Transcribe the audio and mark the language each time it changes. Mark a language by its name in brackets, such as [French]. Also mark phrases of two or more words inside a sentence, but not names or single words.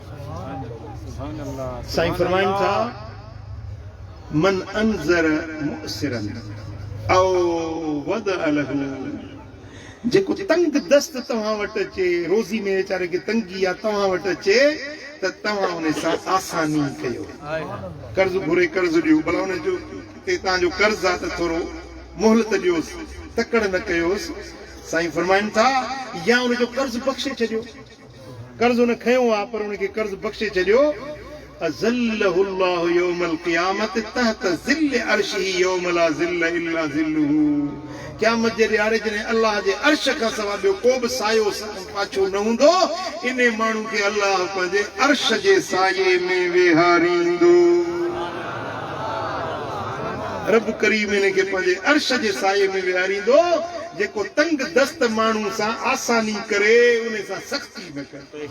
[Sindhi] साईं फरमाइनि था [Arabic] من أنظر معسرا أو وضع له, [Sindhi] जेको तंग दस्त तव्हां वटि अचे, रोज़ी में वीचारे खे तंगी आहे तव्हां वटि अचे, त तव्हां उन सां आसानी कयो। कर्ज़ घुरे कर्ज़ ॾियो, भला उन जो ते तव्हांजो कर्ज़ आहे त थोरो मोहलत ॾियोसि, तकड़ न कयोसि। साईं फरमाइनि था या उनजो कर्ज़ बख़्शे छॾियो, कर्ज़ उन खयो आहे पर उनखे कर्ज़ बख़्शे छॾियो। [Arabic] أظله الله يوم القيامة تحت ظل عرشه يوم لا ظل إلا ظله, [Sindhi] क़यामत जे ॾियारे जॾहिं अल्लाह जे अर्श खां सवाइ ॿियो को बि सायो पाछो न हूंदो, इन माण्हू खे अल्लाह पंहिंजे अर्श जे साये में वेहारींदो। रब करीम इन खे पंहिंजे अर्श जे साये में वेहारींदो, जेको तंग दस्त माण्हू सां आसानी करे, उन सां सख़्ती न करे।